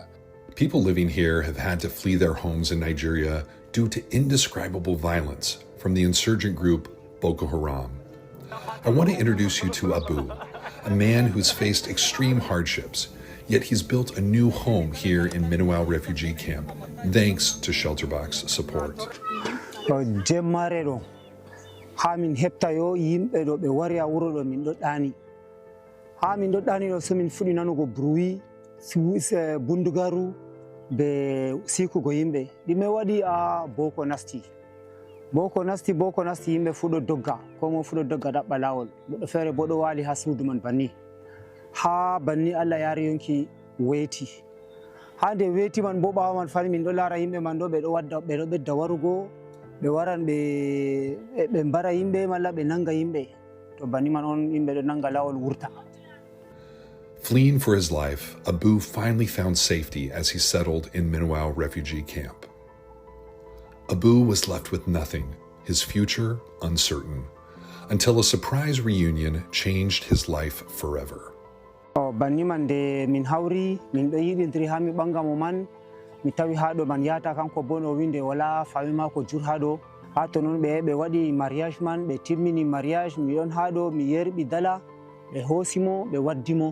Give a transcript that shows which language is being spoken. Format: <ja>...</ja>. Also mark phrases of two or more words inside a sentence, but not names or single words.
<en>People living here have had to flee their homes in Nigeria due to indescribable violence from the insurgent group Boko Haram. I want to introduce you to Abu, a man who's faced extreme hardships, yet he's built a new home here in Minnow refugee camp, thanks to ShelterBox support.</en> <ff>Hamin heptayo yimɓe ɗo ɓe wari wuro ɗo min ɗo ɗani. Ha min ɗo ɗani ɗo so min fuɗi nanugo bruit, bundugaru be sikugo yimɓe. Ɗime waɗi Boko nasti. Boko nasti yimɓe fu ɗo dogga, ko mo fu ɗo dogga ɗaɓɓa lawol. Goɗɗo feere bo ɗo wali ha suudu man banni. Ha banni Allah yari yonki weeti. Ha nde weeti man bo ɓawa man fani min ɗo lara yimɓe man ɗo ɓe ɗo ɓedda warugo. Ɓe waran ɓe mbara yimɓe malla ɓe nanga yimɓe. To banni man on yimɓe ɗo nanga lawol wurta.</ff> <en>Fleeing for his life, Abu finally found safety as he settled in Minnow refugee camp. Abu was left with nothing, his future uncertain, until a surprise reunion changed his life forever.</en> <ff>Banni man de min hawri, min ɗo yiɗintiri ha mi ɓanga mo man, mi tawi ha ɗo man yata kanko bo no winde wala fami mako jur ha ɗo. Ha to non ɓe waɗi mariage man, ɓe timmini mariage, mi ɗon ha ɗo mi yerɓi dala, ɓe hoosimo, ɓe waddimo.</ff>